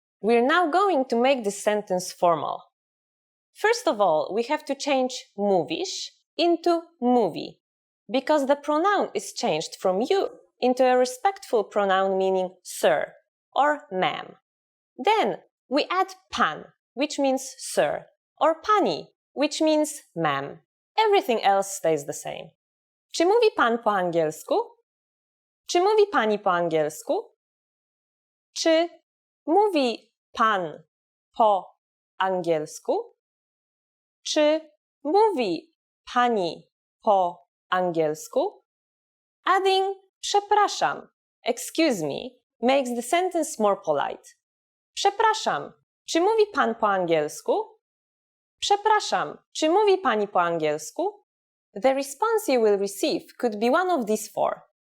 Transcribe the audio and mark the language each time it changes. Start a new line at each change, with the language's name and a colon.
English: We're now going to make this sentence formal. First of all, we have to change mówisz into mówi, because the pronoun is changed from you into a respectful pronoun meaning sir or ma'am. Then we add pan, which means sir, or pani, which means ma'am. Everything else stays the same.
Polish: Czy mówi pan po angielsku? Czy mówi pani po angielsku? Czy mówi pan po angielsku? Czy mówi pani po angielsku?
English: Adding przepraszam, excuse me, makes the sentence more polite.
Polish: Przepraszam, czy mówi pan po angielsku? Przepraszam, czy mówi pani po angielsku?
English: The response you will receive could be one of these four.